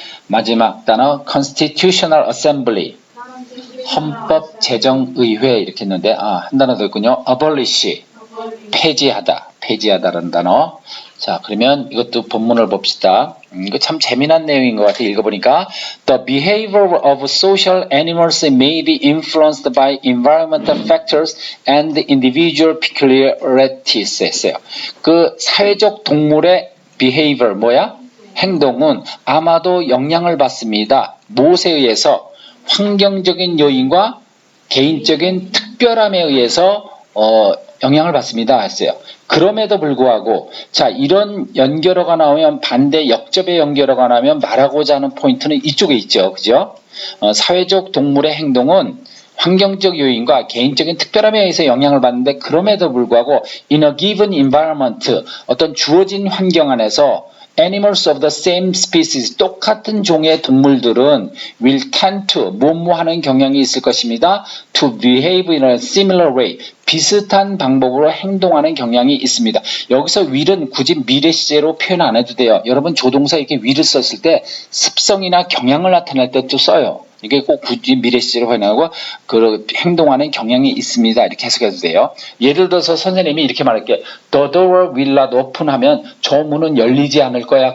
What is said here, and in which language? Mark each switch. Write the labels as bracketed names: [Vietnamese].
[Korean] 마지막 단어 constitutional assembly, 헌법제정의회 이렇게 했는데 한 단어 더 있군요. abolish, 폐지하다라는 단어. 자, 그러면 이것도 본문을 봅시다. 이거 참 재미난 내용인 것 같아요. 읽어보니까 [English] The behavior of social animals may be influenced by environmental factors and individual peculiarities [Korean] 했어요. 그 사회적 동물의 behavior 행동은 아마도 영향을 받습니다. 무엇에 의해서? 환경적인 요인과 개인적인 특별함에 의해서 영향을 받습니다 했어요. 그럼에도 불구하고 이런 연결어가 나오면 반대 역접의 연결어가 나오면 말하고자 하는 포인트는 이쪽에 있죠. 그죠? 사회적 동물의 행동은 환경적 요인과 개인적인 특별함에 의해서 영향을 받는데 그럼에도 불구하고 [English] in a given environment, [Korean] 어떤 주어진 환경 안에서 [English] animals of the same species, [Korean] 똑같은 종의 동물들은 [English] will tend to, [Korean] 뭐뭐하는 경향이 있을 것입니다. [English] to behave in a similar way, [Korean] 비슷한 방법으로 행동하는 경향이 있습니다. 여기서 will은 굳이 미래 시제로 표현 안 해도 돼요. 여러분 조동사 이렇게 will을 썼을 때 습성이나 경향을 나타낼 때 또 써요. 이게 꼭 굳이 미래 시제로 표현하고 행동하는 경향이 있습니다. 이렇게 해석해도 돼요. 예를 들어서 선생님이 이렇게 말할게. [English] The door will not open [Korean] 하면 저 문은 열리지 않을 거야.